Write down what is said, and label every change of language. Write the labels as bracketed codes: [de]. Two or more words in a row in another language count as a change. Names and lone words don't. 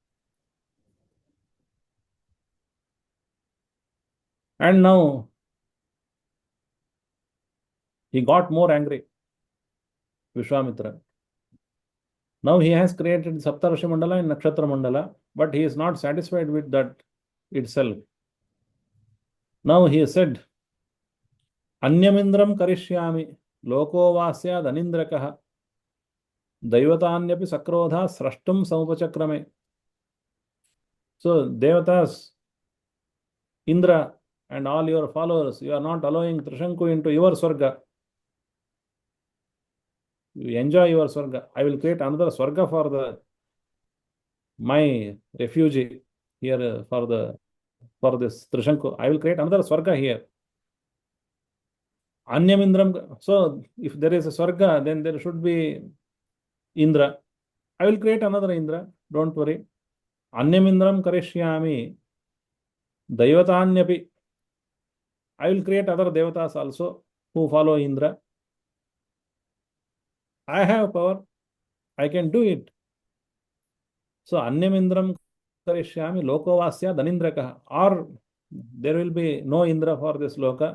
[en] And now he got more angry, Vishwamitra. Now he has created Saptarishi Mandala and Nakshatra Mandala, but he is not satisfied with that itself. Now he said, [sa] अन्यमिन्द्रम् करिष्यामि लोको वास्याद् अनिन्द्रकः दैवतान्यपि सक्रोध स्रष्टुम् समुपचक्रमे. [en] So, Devatas, Indra, and all your followers, you are not allowing Trishanku into your Swarga. You enjoy your Swarga. I will create another Swarga for my refugee here for this Trishanku. I will create another Swarga here. [sa] Anyamindram. [en] So, if there is a Swarga, then there should be Indra. I will create another Indra. Don't worry. [sa] अन्यमिन्द्रम् करिष्यामि. Daivatanyapi. [en] I will create other Devatas also who follow Indra. I have power. I can do it. So, [sa] अन्यमिन्द्रम् करिष्यामि लोकोवास्य दनिन्द्रकः. [en] Or there will be no Indra for this Loka.